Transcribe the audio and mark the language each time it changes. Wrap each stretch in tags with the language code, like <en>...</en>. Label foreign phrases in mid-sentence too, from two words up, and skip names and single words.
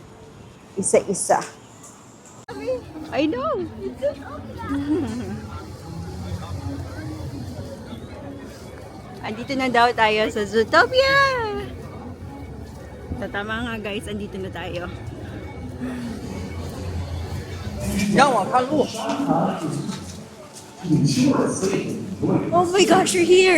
<en>Isa-isa. I know!</en> <tl>Andito na daw tayo sa Zootopia! So, tama nga guys, andito na tayo.</tl> <zh>让我看路。</zh> <en>Oh my gosh, you're here!</en>